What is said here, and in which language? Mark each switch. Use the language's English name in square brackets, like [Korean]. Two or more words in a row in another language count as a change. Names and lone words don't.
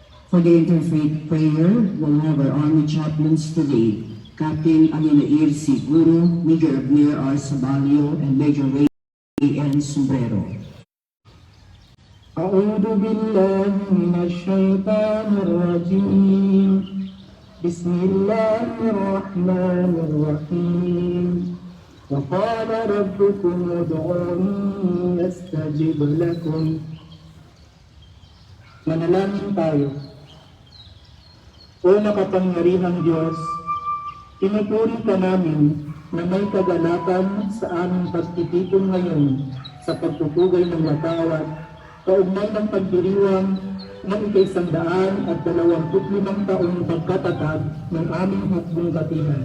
[English] For the Interfaith prayer, we'll have our Army chaplains today, Captain Alinair Siguro, Major Abner R. Sabalio, and Major Ray N. Sombrero. [Arabic] أعوذ بالله من الشيطان الرجيم بسم الله الرحمن الرحيم وقال ربكم ادعوني أستجب لكم. [Filipino] Manalangin tayo. O makapangyarihang Diyos, pinupuri ka namin na may kagalakan sa aming pagtitipon ngayon sa pagpupugay ng watawat kaugnay ng pagdiriwang ng 125 taong pagkatatag ng aming hukbong katihan.